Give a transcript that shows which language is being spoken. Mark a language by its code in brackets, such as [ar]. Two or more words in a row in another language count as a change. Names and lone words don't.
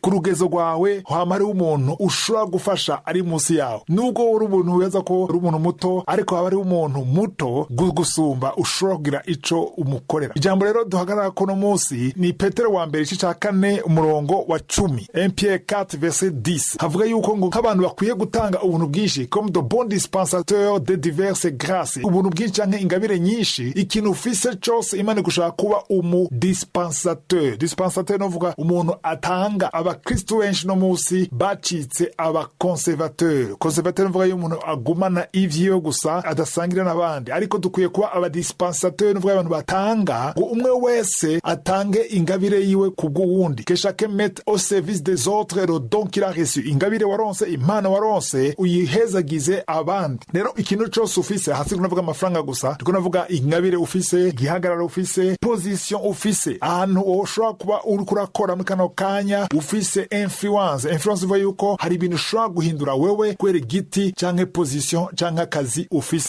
[rn] Ku rugezo rwawe hama hariho umuntu ushobora gufasha ari munsi yawe, nubwo uri umuntu weza ko uri umuntu muto, ariko haba hariho umuntu muto gusumba ushobora kugira ico umukorera. Ijambo rero duhagarara kono munsi ni Petero wa mbere igice ca 4 umurongo wa 10, [fr] 1 Pierre 4 verset 10. [rn] Havuga yuko ngo nk'abantu bakwiye gutanga ubuntu bwinshi, [fr] comme de bons dispensateurs de diverses grâces. [rn] Ubuntu bwinshi canke ingabire nyinshi, ikintu ufise cose Imana gushaka kuba dispensateur. Dispensateur novuga umuntu atanga. Abakristo benshi no musi bacitse aba conservateur. Conservateur mvuga y'umuntu agumana ivyo gusa adasangira n'abandi, ariko dukwiye kuba aba dispensateur, mvuga abantu batanga, ngo umwe wese atange ingabire yiwe kubw'uwundi, [fr] que chacun mette au service des autres le don qu'il a reçu. [rn] Ingabire waronse, impano waronse, uyihezagize abandi. Rero ikintu cyose ufise, hasi kunavuga amafaranga gusa, tukunavuga ingabire ufise, gihagarara ufise, position ufise, ahantu ushobora kuba uri kurakora muri kano kanya, ufise influence ivuga yuko hari ibintu ushobora guhindura wewe kubera igiti canke position canke akazi ufise.